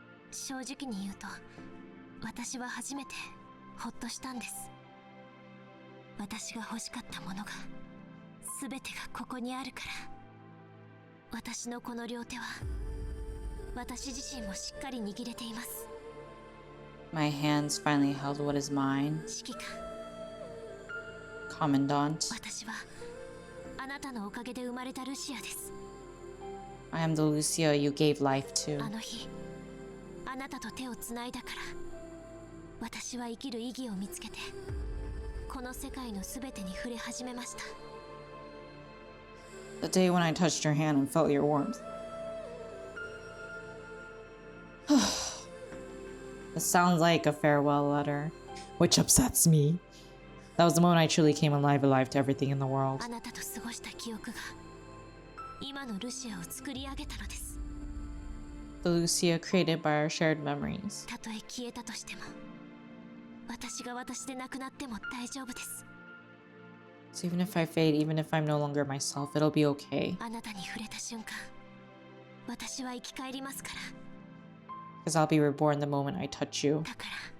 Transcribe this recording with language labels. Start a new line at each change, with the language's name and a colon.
Japanese: 正直に言うと、私は初めてほっとしたんです。私が欲しかったものが全てがここにあるから。私のこの両手は私自身もしっかり握れています。
English: My hands finally held what is mine.
Japanese: 指揮官。
English: Commandant.
Japanese: 私はあなたのおかげで生まれたルシアです。
English: I am the Lucia you gave life to.
Japanese: あの日、あなたと手をつないだから、私は生きる意義を見つけて、この世界のすべてに触れ始めました。
English: The day when I touched your hand and felt your warmth. This sounds like a farewell letter, which upsets me. That was the moment I truly came alive to everything in the world.
Japanese: あなたと過ごした記憶が今のルシアを作り上げたのです。
English: The Lucia created by our shared memories.
Japanese: たとえ消えたとしても、私が私でなくなっても大丈夫です。
English: So even if I fade, even if I'm no longer myself, it'll be okay.
Japanese: あなたに触れた瞬間、私は生き返りますから。
English: Because I'll be reborn the moment I touch you.
Japanese: だから。